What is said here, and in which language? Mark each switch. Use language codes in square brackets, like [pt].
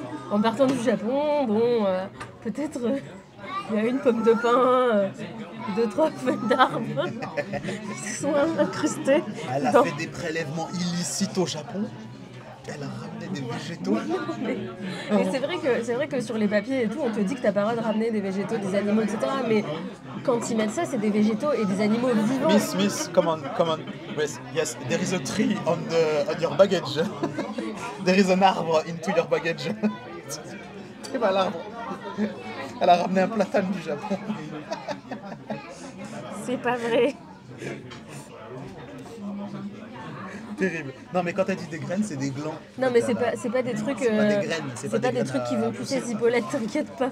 [fr] en partant du Japon, bon, peut-être il y a une pomme de pin, 2-3 feuilles d'arbres qui sont incrustées. Elle a dans- fait des prélèvements illicites au Japon. Elle a ramené des végétaux. Mais c'est vrai que sur les papiers et tout, on te dit que t'as pas le droit de ramener des végétaux, des animaux, etc. Mais quand ils mettent ça, c'est des végétaux et des animaux vivants. [en] Miss, come on. Yes, there is a tree on your baggage. There is an arbre into your baggage. [fr] C'est pas l'arbre. Elle a ramené un platane du Japon. C'est pas vrai. Terrible. Non, mais quand t'as dit des graines, c'est des glands. Non, mais c'est pas des trucs. C'est pas des graines, C'est pas des trucs qui vont pousser Zipolite, t'inquiète pas.